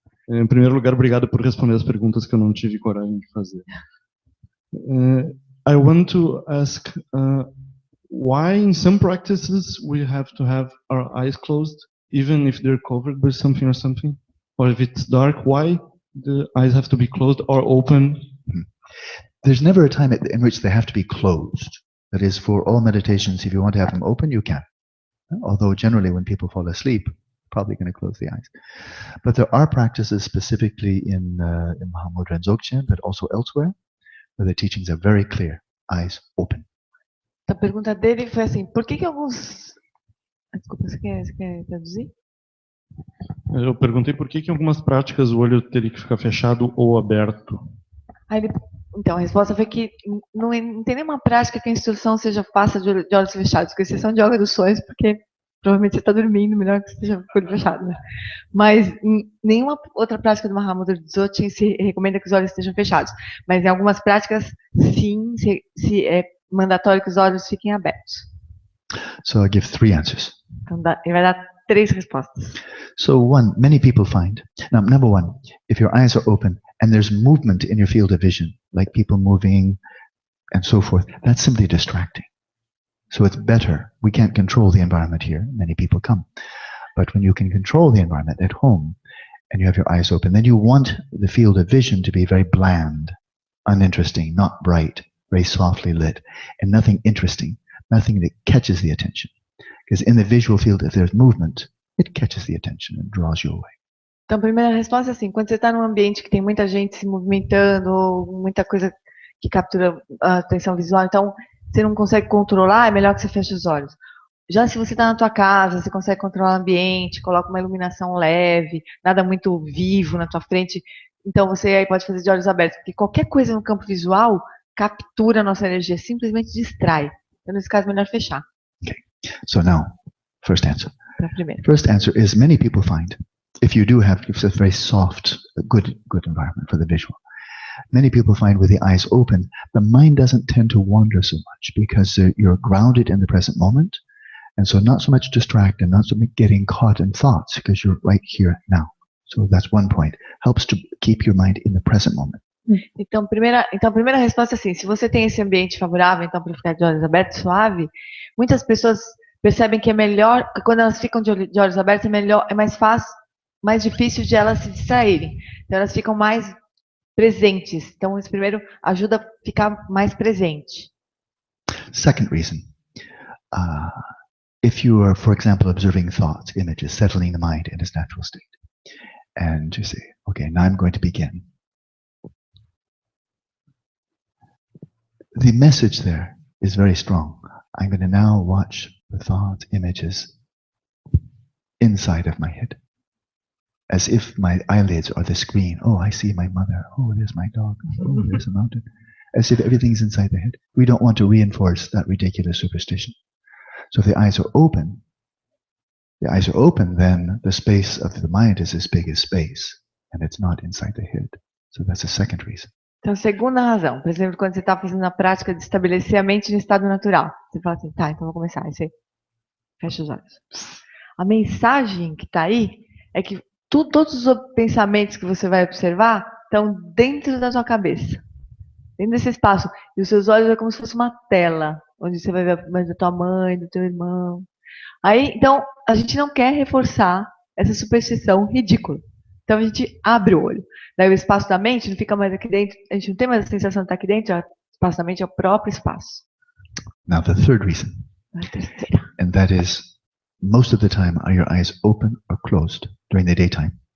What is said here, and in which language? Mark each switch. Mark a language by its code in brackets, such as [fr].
[pt] Em primeiro lugar, obrigado por responder as perguntas que eu não tive coragem de fazer. [en] I want to ask why in some practices we have to have our eyes closed, even if they're covered by something or something? Or if it's dark, why the eyes have to be closed or open? There's never a time in which they have to be closed. That is, for all meditations, if you want to have them open, you can. Although generally when people fall asleep, probably going to close the eyes. But there are practices specifically in Mahamudra and Dzogchen, but also elsewhere, where the teachings are very clear, eyes open. [pt] A pergunta dele foi assim, por que alguns... Desculpa, você quer traduzir? Eu perguntei por que em algumas práticas o olho teria que ficar fechado ou aberto. Então, a resposta foi que não tem nenhuma prática que a instrução faça de olhos fechados, com exceção de yoga dos sonhos, porque provavelmente você está dormindo, melhor que esteja com o olho fechado. Né? Mas nenhuma outra prática do Mahamudra de Dzogchen se recomenda que os olhos estejam fechados. Mas em algumas práticas, sim, se é mandatório que os olhos fiquem abertos. [en] So I'll give 3 answers. [pt] Então, ele vai dar 3 respostas. [en] So many people find, now, number 1, if your eyes are open and there's movement in your field of vision, like people moving and so forth, that's simply distracting. So it's better. We can't control the environment here. Many people come. But when you can control the environment at home and you have your eyes open, then you want the field of vision to be very bland, uninteresting, not bright, very softly lit, and nothing interesting, nothing that catches the attention. Because in the visual field, if there's movement, it catches the attention and draws you away. [pt] Então, a primeira resposta é assim, quando você está num ambiente que tem muita gente se movimentando, ou muita coisa que captura a atenção visual, então você não consegue controlar, é melhor que você feche os olhos. Já se você está na tua casa, você consegue controlar o ambiente, coloca uma iluminação leve, nada muito vivo na tua frente, então você aí pode fazer de olhos abertos, porque qualquer coisa no campo visual captura a nossa energia, simplesmente distrai. Então, nesse caso, é melhor fechar. [en] Okay. So now, first answer. [pt] Então, primeiro. [en] First answer is many people find, if you do have a very soft, good environment for the visual, many people find with the eyes open, the mind doesn't tend to wander so much because you're grounded in the present moment, and so not so much distracted, not so much getting caught in thoughts because you're right here now. So that's one point. Helps to keep your mind in the present moment. Então, a primeira resposta é assim, se você tem esse ambiente favorável, então, para ficar de olhos abertos, suave, muitas pessoas percebem que é melhor, quando elas ficam de olhos abertos, é mais fácil, mais difícil de elas se distraírem. Então, elas ficam mais presentes. Então, esse primeiro ajuda a ficar mais presente. Second reason, if you are, for example, observing thoughts, images, settling the mind in its natural state, and you say, okay, now I'm going to begin. The message there is very strong. I'm going to now watch the thoughts, images inside of my head. As if my eyelids are the screen. Oh, I see my mother. Oh, there's my dog. Oh, there's a mountain. As if everything's inside the head. We don't want to reinforce that ridiculous superstition. So if the eyes are open, then the space of the mind is as big as space, and it's not inside the head. So that's the second reason. [pt] Então, segunda razão, por exemplo, quando você está fazendo a prática de estabelecer a mente no estado natural, você fala assim, tá, então vou começar, aí você fecha os olhos. A mensagem que está aí é que todos os pensamentos que você vai observar estão dentro da sua cabeça, dentro desse espaço, e os seus olhos é como se fosse uma tela, onde você vai ver mais da tua mãe, do teu irmão. Aí, então, a gente não quer reforçar essa superstição ridícula. Então, a gente abre o olho. Daí o espaço da mente não fica mais aqui dentro, a gente não tem mais a sensação de estar aqui dentro, o espaço da mente é o próprio espaço. [en] Now the third reason, and that is, most of the time are your eyes open or closed during the daytime?